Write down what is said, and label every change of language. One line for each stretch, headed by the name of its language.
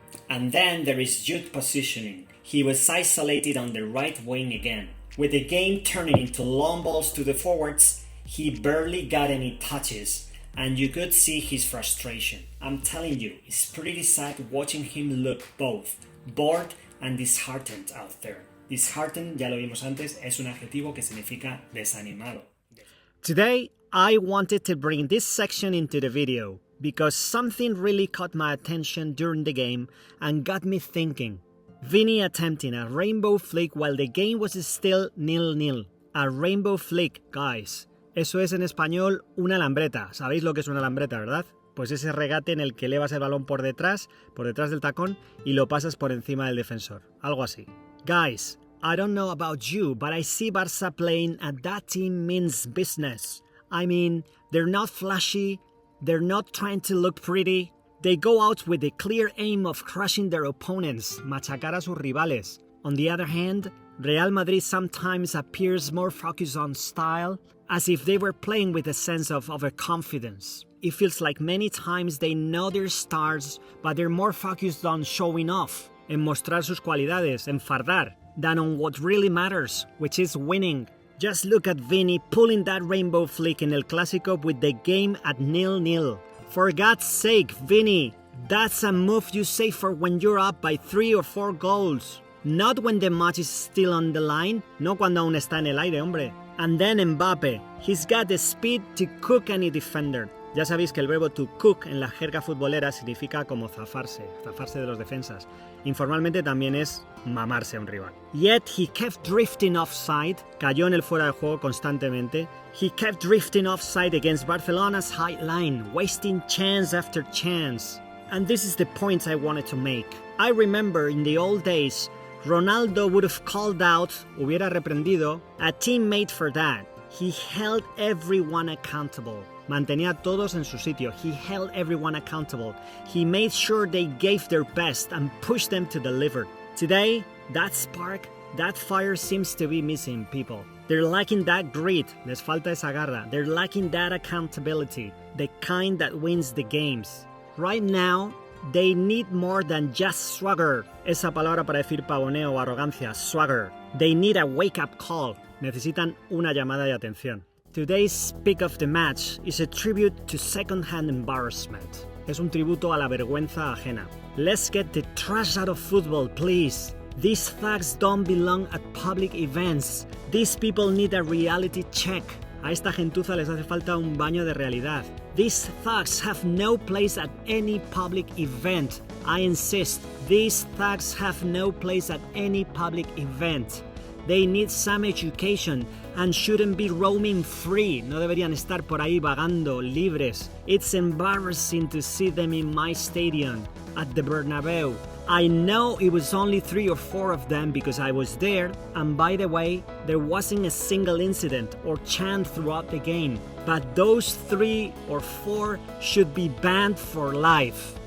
English: And then there is Jude positioning. He was isolated on the right wing again. With the game turning into long balls to the forwards, he barely got any touches, and you could see his frustration. I'm telling you, it's pretty sad watching him look both bored and disheartened out there.
Spanish: Disheartened, ya lo vimos antes, es un adjetivo que significa desanimado.
English: Today, I wanted to bring this section into the video because something really caught my attention during the game and got me thinking. Viní attempting a rainbow flick while the game was still 0-0. A rainbow flick, guys.
Spanish: Eso es en español una lambreta. ¿Sabéis lo que es una lambreta, verdad? Pues ese regate en el que elevas el balón por detrás del tacón y lo pasas por encima del defensor. Algo así.
English: Guys, I don't know about you, but I see Barça playing and that team means business. I mean, they're not flashy, they're not trying to look pretty. They go out with the clear aim of crushing their opponents,
Spanish: machacar a sus rivales.
English: On the other hand, Real Madrid sometimes appears more focused on style, as if they were playing with a sense of overconfidence. It feels like many times they know their stars, but they're more focused on showing off,
Spanish: en mostrar sus cualidades, en fardar,
English: than on what really matters, which is winning. Just look at Viní pulling that rainbow flick in El Clásico with the game at 0-0. For God's sake, Viní, that's a move you save for when you're up by 3 or 4 goals. Not when the match is still on the line,
Spanish: no cuando aún está en el aire, hombre.
English: And then Mbappé, he's got the speed to cook any defender.
Spanish: Ya sabéis que el verbo to cook en la jerga futbolera significa como zafarse de los defensas. Informalmente también es mamarse a un rival.
English: Yet he kept drifting offside,
Spanish: cayó en el fuera de juego constantemente.
English: He kept drifting offside against Barcelona's high line, wasting chance after chance. And this is the point I wanted to make. I remember in the old days, Ronaldo would have called out,
Spanish: hubiera reprendido,
English: a teammate for that. He held everyone accountable.
Spanish: Mantenía a todos en su sitio.
English: He held everyone accountable. He made sure they gave their best and pushed them to deliver. Today, that spark, that fire seems to be missing, people. They're lacking that grit.
Spanish: Les falta esa garra.
English: They're lacking that accountability, the kind that wins the games. Right now, They need more than just swagger.
Spanish: Esa palabra para decir pavoneo o arrogancia, swagger.
English: They need a wake-up call.
Spanish: Necesitan una llamada de atención.
English: Today's pick of the match is a tribute to second-hand embarrassment.
Spanish: Es un tributo a la vergüenza ajena.
English: Let's get the trash out of football, please. These thugs don't belong at public events. These people need a reality check.
Spanish: A esta gentuza les hace falta un baño de realidad.
English: These thugs have no place at any public event. I insist, these thugs have no place at any public event. They need some education and shouldn't be roaming free.
Spanish: No deberían estar por ahí vagando, libres.
English: It's embarrassing to see them in my stadium, at the Bernabeu. I know it was only 3 or 4 of them because I was there, and by the way, there wasn't a single incident or chant throughout the game. But those 3 or 4 should be banned for life.